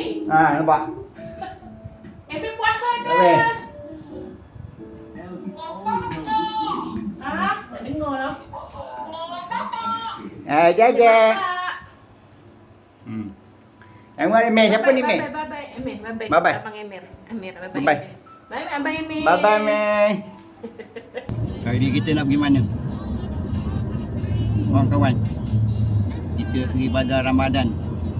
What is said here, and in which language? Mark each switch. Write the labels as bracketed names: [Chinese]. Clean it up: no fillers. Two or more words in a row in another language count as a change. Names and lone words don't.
[Malay] Nampak? Emil puasa ke? Emil. Tak dengar lah. Jaja. Emil siapa ni Mi? [English] Bye-bye. Emil, bye-bye. Bye-bye. Abang Emil. Emil, bye-bye. Bye-bye. Bye-bye, Abang Emil. Bye-bye Mi. [Malay] Kali ni kita nak pergi mana? Kawan-kawan. Kita pergi bazar Ramadan.